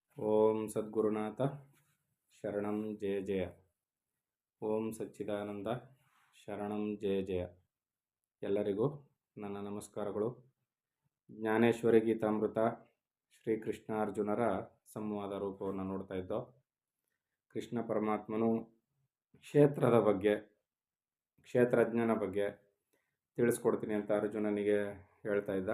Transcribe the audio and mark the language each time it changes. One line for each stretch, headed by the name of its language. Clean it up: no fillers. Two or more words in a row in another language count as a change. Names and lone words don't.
Sanskrit: ಓಂ ಸದ್ಗುರುನಾಥ ಶರಣಂ ಜಯ ಜಯ. ಓಂ ಸಚ್ಚಿದಾನಂದ ಶರಣಂ ಜಯ ಜಯ.
Kannada: ಎಲ್ಲರಿಗೂ ನನ್ನ ನಮಸ್ಕಾರಗಳು. ಜ್ಞಾನೇಶ್ವರಿ ಗೀತಾಮೃತ ಶ್ರೀಕೃಷ್ಣಾರ್ಜುನರ ಸಂವಾದ ರೂಪವನ್ನು ನೋಡ್ತಾ ಇದ್ದೋ. ಕೃಷ್ಣ ಪರಮಾತ್ಮನು ಕ್ಷೇತ್ರದ ಬಗ್ಗೆ, ಕ್ಷೇತ್ರಜ್ಞನ ಬಗ್ಗೆ ತಿಳಿಸ್ಕೊಡ್ತೀನಿ ಅಂತ ಅರ್ಜುನನಿಗೆ ಹೇಳ್ತಾ ಇದ್ದ.